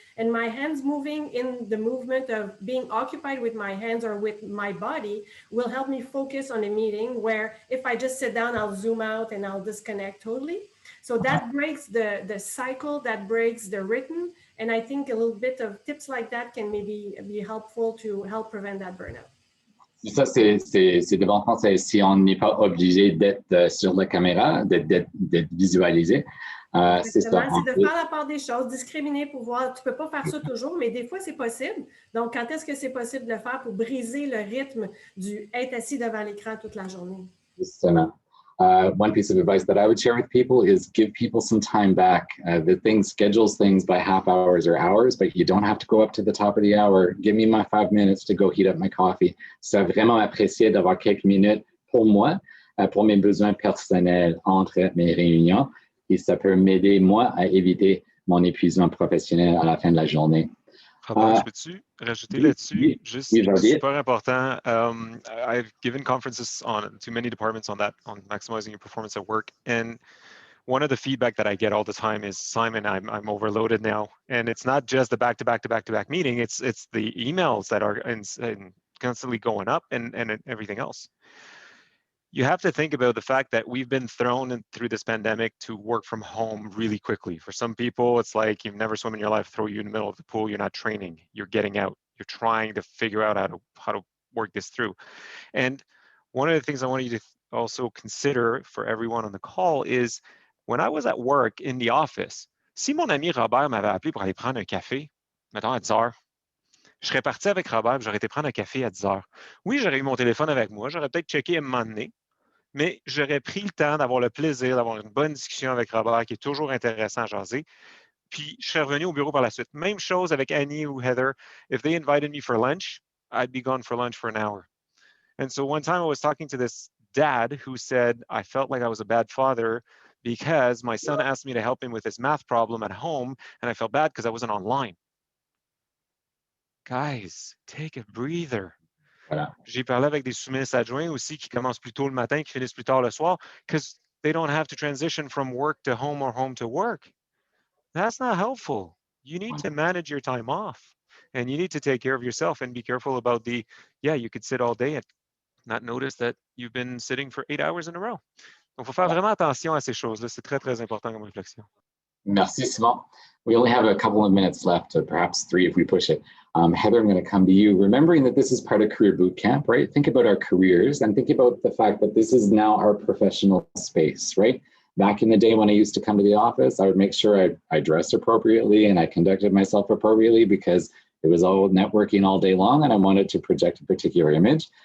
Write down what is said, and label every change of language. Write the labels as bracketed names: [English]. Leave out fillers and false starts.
[English] And my hands moving in the movement of being occupied with my hands or with my body will help me focus on a meeting, where if I just sit down, I'll zoom out and I'll disconnect totally. So that breaks the cycle, that breaks the rhythm. And I think a little bit of tips like that can maybe be helpful to help prevent that burnout. [French] Ça, c'est de bons conseils. Si on n'est pas obligé d'être sur la caméra, d'être visualisé, c'est ça. C'est de faire la part des choses, discriminer pour voir. Tu ne peux pas faire ça toujours, mais des fois, c'est possible. Donc, quand est-ce que c'est possible de le faire pour briser le rythme du être assis devant l'écran toute la journée? Justement. [English] One piece of advice that I would share with people is give people some time back. The thing schedules things by half hours or hours, but you don't have to go up to the top of the hour. Give me my 5 minutes to go heat up my coffee. [French] C'est vraiment apprécié d'avoir quelques minutes pour moi, pour mes besoins personnels entre mes réunions. Et ça peut m'aider, moi, à éviter mon épuisement professionnel à la fin de la journée. Robert, je peux-tu rajouter là-dessus? Juste super important. [English] I've given conferences to many departments on maximizing your performance at work. And one of the feedback that I get all the time is, Simon, I'm overloaded now. And it's not just the back-to-back meeting, it's the emails that are constantly going up and everything else. You have to think about the fact that we've been thrown through this pandemic to work from home really quickly. For some people, it's like you've never swum in your life, throw you in the middle of the pool, you're not training, you're getting out, you're trying to figure out how to work this through. And one of the things I want you to also consider for everyone on the call is, when I was at work in the office, [French] si mon ami Robert m'avait appelé pour aller prendre un café, mettons à 10 heures, je serais parti avec Robert, j'aurais été prendre un café à 10 heures. Oui, j'aurais eu mon téléphone avec moi, j'aurais peut-être checké à un moment donné, mais j'aurais pris le temps d'avoir le plaisir d'avoir une bonne discussion avec Robert, qui est toujours intéressant à jaser. Puis, je serais revenu au bureau par la suite. Même chose avec Annie ou Heather. [English] If they invited me for lunch, I'd be gone for lunch for an hour. And so one time I was talking to this dad who said, I felt like I was a bad father because my son asked me to help him with his math problem at home, and I felt bad because I wasn't online. Guys, take a breather. [French] Voilà. J'ai parlé avec des sous-ministres adjoints aussi qui commencent plus tôt le matin, qui finissent plus tard le soir, [English] because they don't have to transition from work to home or home to work. That's not helpful. You need to manage your time off, and you need to take care of yourself and be careful about you could sit all day and not notice that you've been sitting for 8 hours in a row. [French] Donc, il faut faire vraiment attention à ces choses-là. C'est très, très important comme réflexion. Merci, Simon. [English] We only have a couple of minutes left, perhaps 3 if we push it. Heather, I'm going to come to you. Remembering that this is part of Career Bootcamp, right? Think about our careers and think about the fact that this is now our professional space, right? Back in the day when I used to come to the office, I would make sure I dressed appropriately and I conducted myself appropriately because it was all networking all day long and I wanted to project a particular image.